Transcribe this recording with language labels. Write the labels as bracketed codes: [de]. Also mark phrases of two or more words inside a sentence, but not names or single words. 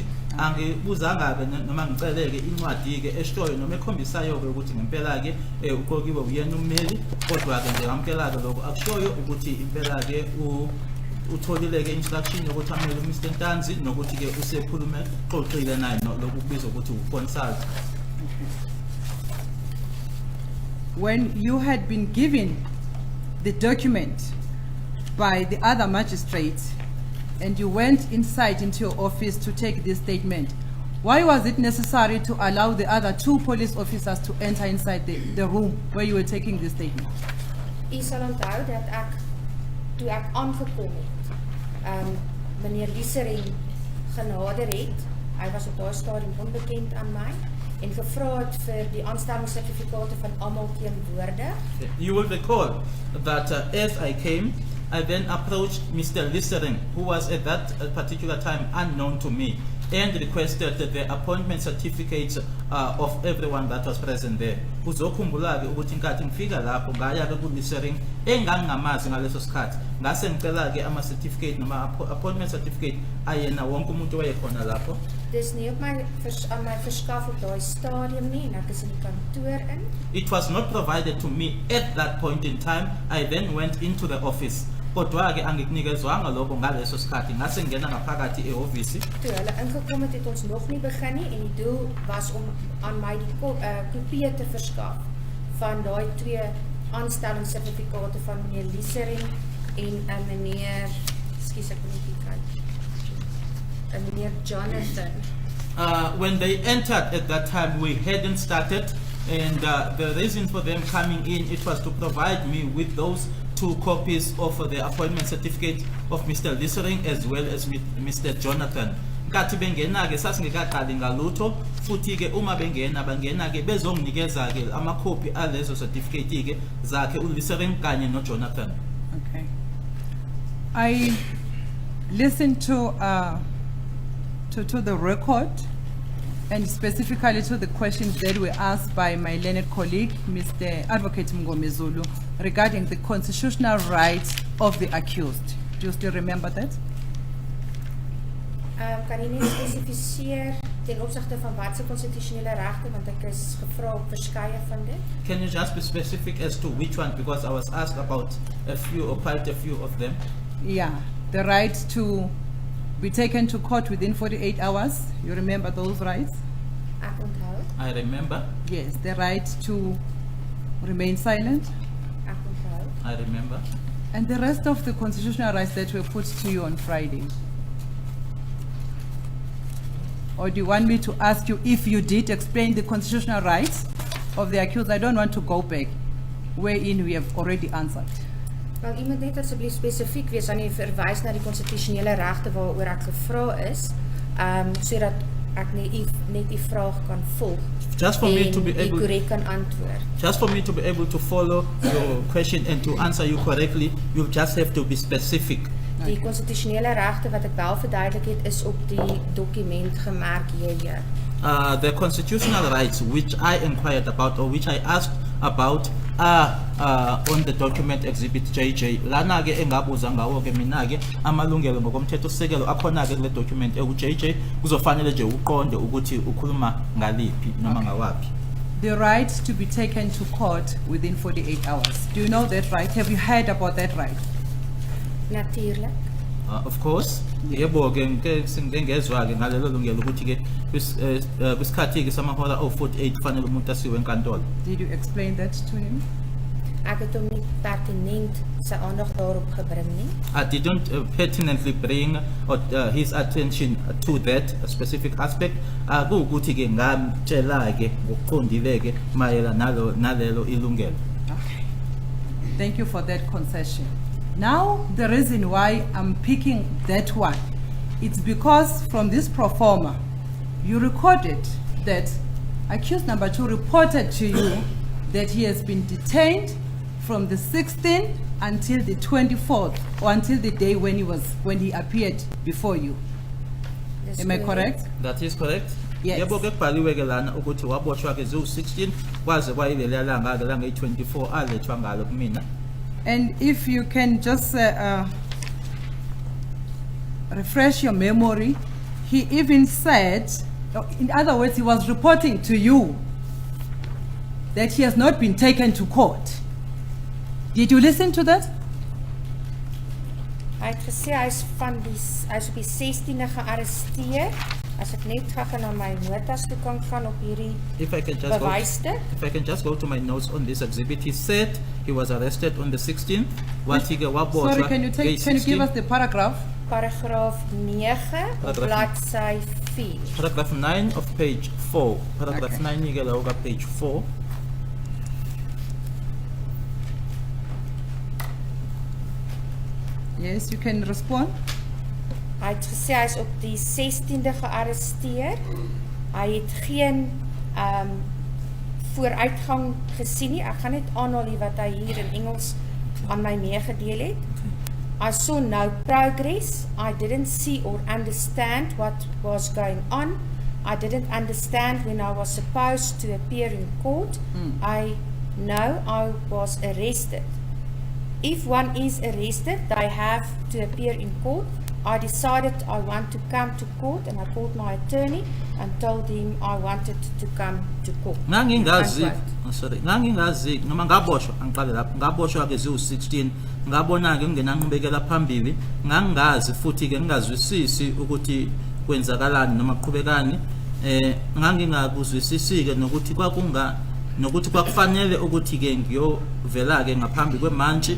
[zu] Angibuzanga-ke noma ngiceleke incwadi-ke eshoyo noma ekhombisayo-ke ukuthi ngempela-ke uqokiwe uyena ummeli, kodwa-ke nje ngamkela-ke lokho akushoyo ukuthi impela-ke utholile-ke instruction yokuthi amele uMr. Ntanzi nokuthi-ke usekhulume xoxile naye lokhu kubizwa ukuthi u-consult. [en] When you had been given the document by the other magistrates and you went inside into your office to take this statement, why was it necessary to allow the other 2 police officers to enter inside the room where you were taking this statement? [af] U sal onthou dat toe ek aangekom het, meneer Liesering genader het. Hy was op daai stadium onbekend aan my en gevra het vir die aanstellingssertifikate van almal teenwoordig. [en] You will recall that as I came, I then approached Mr. Liesering, who was at that particular time unknown to me, and requested the appointment certificates of everyone that was present there. [zu] Uzokhumbula-ke ukuthi inkathi ngifika lapho ngaya-ke ku-Liesering engangingamazi ngaleso sikhathi, ngase ngicela-ke ama-certificate noma [en] appointment certificate [zu] ayena wonke umuntu owayekhona lapho. [af] Dis nie op aan my verskaf op daai stadium nie en ek is in die kantoor in. [en] It was not provided to me at that point in time. I then went into the office. [zu] Kodwa-ke angikunikezwanga lokho ngaleso sikhathi, ngase ngena ngaphakathi ehhovisi. [af] Toe hulle ingekom het ons nog nie begin nie en die doel was om aan my die kopieë te verskaf van daai 2 aanstellingssertifikate van meneer Liesering en meneer, ekskuus ek moet nie kyk, meneer Jonathan. [en] When they entered at that time, we hadn't started, and the reason for them coming in, it was to provide me with those 2 copies of the appointment certificate of Mr. Liesering as well as with Mr. Jonathan. [zu] Nkathi bengena-ke sasingekaqali ngalutho, futhi-ke uma bangena-ke bezonginikeza-ke amakhophi alezo certificate-ke zakhe uLiesering kanye noJonathan. [en] Okay. I listened to the record and specifically to the questions that were asked by my learned colleague, Mr. Advocate Mngomezulu, regarding the constitutional rights of the accused. Do you still remember that? [af] Kan jy net spesifiseer ten opsigte van watse konstitusionele regte, want ek is gevra op verskeie van dit? [en] Can you just be specific as to which one, because I was asked about a few or quite a few of them. Yeah, the right to be taken to court within 48 hours. You remember those rights? [af] Ek onthou, [en] I remember, Yes, the right to remain silent. [af] ek onthou. [en] I remember. And the rest of the constitutional rights that were put to you on Friday. Or do you want me to ask you if you did explain the constitutional rights of the accused? I don't want to go back, wherein we have already answered. [af] Wel, u moet net asseblief spesifiek wees aan die verwys na die konstitusionele regte waaroor ek gevra is, sodat ek net die vraag kan volg. [en] Just for me to be [af] en [en] able, [af] korrek kan antwoord. [en] just for me to be able to follow your question and to answer you correctly, you just have to be specific. [af] Die konstitusionele regte wat ek wel verduidelik het, is op die dokument gemerk JJ. [en] The constitutional rights which I inquired about or which I asked about are on the document exhibit JJ. [zu] Lana-ke engabuza ngawo-ke mina-ke amalungelo ngokomthethosisekelo akhona-ke kule document eku-JJ, kuzofanele nje uqonde ukuthi ukhuluma ngaliphi noma ngawaphi. [en] The right to be taken to court within 48 hours. Do you know that right? Have you heard about that right? [af] Natuurlik. [en] Of course, [zu] yebo-ke ngengezwa-ke ngalelo lungelo ukuthi-ke kwisikhathi-ke samahora o-48 kufanele umuntu asiwe enkantolo. [en] Did you explain that to him? [af] Ek het hom nie pertinent sy aandag daarop gebring nie. [en] I didn't pertinently bring his attention to that specific aspect. [zu] Kuwukuthi-ke ngamtshela-ke ngokuqondile-ke mayelana nalelo ilungelo. [en] Okay. Thank you for that concession. Now, the reason why I'm picking that one, it's because from this pro forma, you recorded that accused number 2 reported to you that he has been detained from the 16th until the 24th, or until the day when he appeared before you. [af] Dis [en] Am I correct? That is correct. Yes. [zu] Yebo ke kubhaliwe ke lana ukuthi waboshwa ke ziwu-16 kwaze kwayileliya langa ke lange-24 alethwa ngalo kumina. [en] And if you can just refresh your memory, he even said, in other words, he was reporting to you that he has not been taken to court. Did you listen to that? [af] Hy het gesê hy is op die 16de gearresteer. As ek net gou na my notas toe kan gaan op hierdie [en] If I can just [af] bewysstuk. [en] If I can just go to my notes on this exhibit, he said he was arrested on the 16th. [zu] Wathi ke waboshwa [en] Sorry, can you give us the paragraph? [af] Paragraaf 9 op bladsy 4. [en] Paragraph 9 of page 4. Paragraph Okay. [zu] 9 ke lawo ka page 4. [en] Yes, you can respond. [af] Hy het gesê hy is op die 16de gearresteer. Hy het geen vooruitgang gesien nie. Ek gaan net aanhaal hier wat hy hier in Engels aan my meegedeel het. [en] I saw no progress. I didn't see or understand what was going on. I didn't understand when I was supposed to appear in court. I know I was arrested. If one is arrested, they have to appear in court. I decided I want to come to court and I called my attorney and told him I wanted to come to court. [zu] Ngangingazi, [en] Unquote. [zu] sorry, ngangingazi noma ngaboshwa angiqale lapho. Ngaboshwa ke ziwu-16. Ngabona ke nginanqibekela phambili. Ngangazi futhi ke ngingazwisisi ukuthi kwenzakalani noma kuqhubekani. Ngangingakuzwisisi ke nokuthi nokuthi kwakufanele ukuthi ke ngiyovela ke ngaphambi kwemantshi.